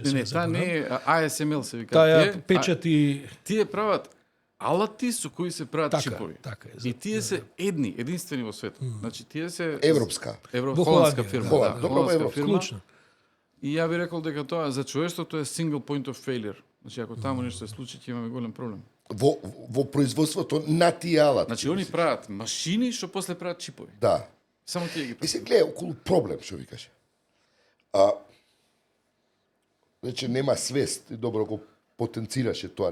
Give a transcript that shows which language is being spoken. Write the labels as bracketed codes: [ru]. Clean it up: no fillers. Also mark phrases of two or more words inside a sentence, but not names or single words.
[mk] Не, таа не е ASML се вика. Таа печати... Тие прават алати со кои се прават така, чипови. Така е. И тие се единствени во светот. Значи тие се европска. Холандска фирма, да. Добро фирма. И ја би рекол дека тоа за човештвото е [en] single point of failure. [mk] Значи ако таму нешто се случи, ќе имаме голем проблем. Во производството на тие алати. Значи они прават машини што после прават чипови. Да. Само тие ги прават. И се гледа околу проблем, што викаше. Значи нема свест, и добро го потенцираше тоа.